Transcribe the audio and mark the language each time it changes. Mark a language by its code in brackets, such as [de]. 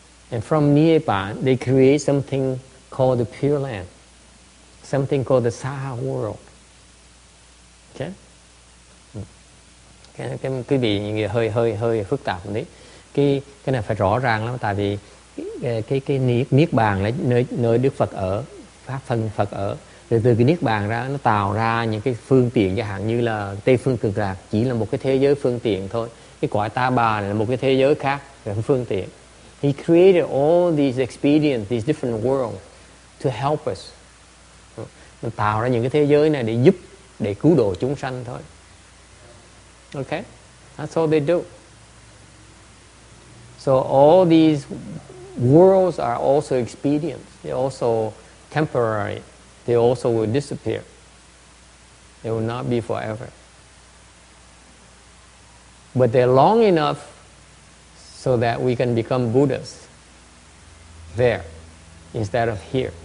[en] And from Nibbana, they create something called the Pure Land. Something called the Saha world. Okay? [vi] Cái quý vị hơi phức tạp một tí. Cái này phải rõ ràng lắm, tại vì cái niết bàn là nơi Đức Phật ở, pháp thân Phật ở. Rồi từ cái niết bàn ra nó tạo ra những cái phương tiện, chẳng hạn như là Tây phương cực lạc chỉ là một cái thế giới phương tiện thôi. cái cõi ta bà này là một cái thế giới khác, là cái phương tiện. [en] He created all these experiences, these different worlds to help us. [vi] Nó tạo ra những cái thế giới này để giúp, để cứu độ chúng sanh thôi. [en] Okay? That's all they do. So all these worlds are also expedients. They're also temporary. They also will disappear. They will not be forever. But they're long enough so that we can become Buddhas there instead of here.